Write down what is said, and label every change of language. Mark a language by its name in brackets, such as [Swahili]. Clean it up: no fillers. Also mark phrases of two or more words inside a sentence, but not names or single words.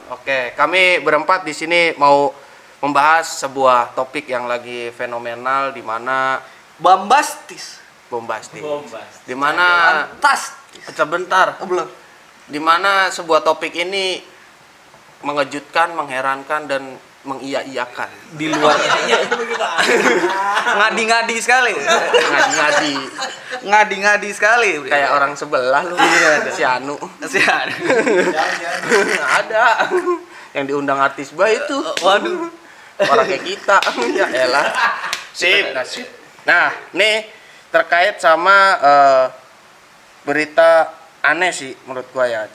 [Indonesian] Oke, kami berempat di sini mau membahas sebuah topik yang lagi fenomenal, di mana Bombastis. bombastis. Bombastis. Di mana Fantastis. sebentar. Oh, belum. Di mana sebuah topik ini mengejutkan, mengherankan dan mengiya-iyakan. Di luar. Ngadi-ngadi sekali. Ngadi-ngadi. Ngadi-ngadi sekali. Kayak orang sebelah lu. Si Anu. Sian. Ada. Yang diundang artis bayi itu. Waduh. Orang kayak kita. Ya elah. Sip. Nah, nih terkait sama berita aneh sih menurut gua ya.